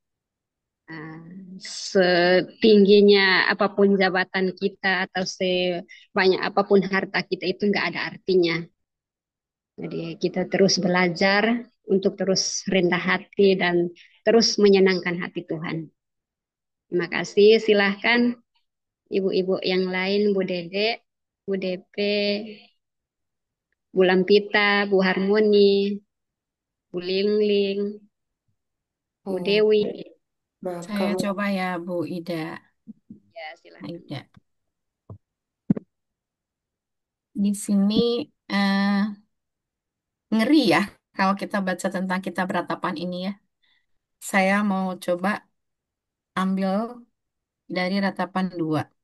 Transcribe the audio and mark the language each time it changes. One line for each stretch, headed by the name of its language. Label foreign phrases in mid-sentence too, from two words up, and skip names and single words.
Indonesian: Setingginya apapun jabatan kita atau sebanyak apapun harta kita itu nggak ada artinya. Jadi kita terus belajar untuk terus rendah hati dan terus menyenangkan hati Tuhan. Terima kasih. Silahkan ibu-ibu yang lain, Bu Dede, Bu Depe, Bu Lampita, Bu Harmoni, Bu Lingling, Bu Oh, Dewi. maaf Saya Kak. coba ya Bu Ida. Ya, silahkan. Ida. Di sini eh, ngeri ya kalau kita baca tentang kitab ratapan ini ya. Saya mau coba ambil dari ratapan 2.